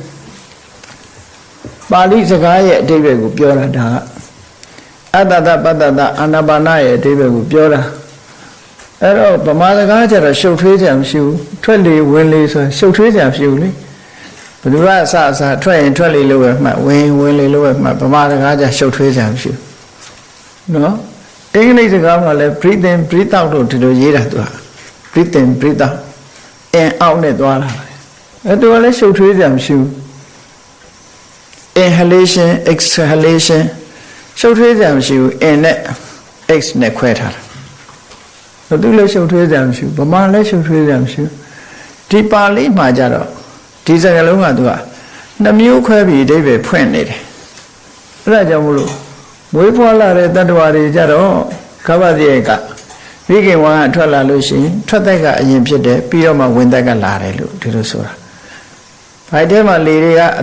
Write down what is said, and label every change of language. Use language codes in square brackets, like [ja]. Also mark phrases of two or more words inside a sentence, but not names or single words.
[my] ပါဠိစကားရဲ့အဓိပ္ပာယ်ကိုပြောတာဒါကအတ္တတပတ္တတအာနာပါနရဲ့အဓိပ္ပာယ်ကိုပြောတာအဲ့တော့ ဗမာစကားကျတော့ရှုပ်ထွေးကြမရှိဘူးထွက်လေဝင်လေဆိုရှုပ်ထွေးကြမရှိဘူးလေဘယ်သူကအစထွက်ရင်ထွက်လေလို့ပဲမှတ်ဝင်လေလို့ပဲမှတ်ဗမာစကားကျရှုပ်ထွေးကြမရှိဘူးနော်အင်္ဂလိပ်စကားမှာလည်း [en] breathe in breathe out [my] လို့ဒီလိုရေးတာသူက [en] breathe in breathe out in out [my] နဲ့သွားတာအဲ့တူကလည်းရှုပ်ထွေးကြမရှိဘူး [en] inhalation exhalation [my] ရှုပ်ထွေးကြမရှိဘူး in နဲ့ x နဲ့ခွဲထားတာသူလည်းရှုပ်ထွေးကြမရှိဘူးဗမာလည်းရှုပ်ထွေး ကြမရှိဘူးဒီပါဠိမှာကြတော့ဒီစကားလုံးကသူကနှမျိုးခွဲပြီးအဓိပ္ပာယ်ဖွင့်နေတယ်အဲ့ဒါကြောင့်မလို့မွေးဖွားလာတဲ့တ attva တွေကြတော့ကပ္ပတိယကမိခင်ဝါကထွက်လာလို့ရှိရင်ထွက်သက်ကအရင်ဖြစ်တယ်ပြီးတော့မှဝင်သက်ကလာတယ်လို့ဒီလိုဆိုတာဘိုက်ထဲမှာလေတွေကအသ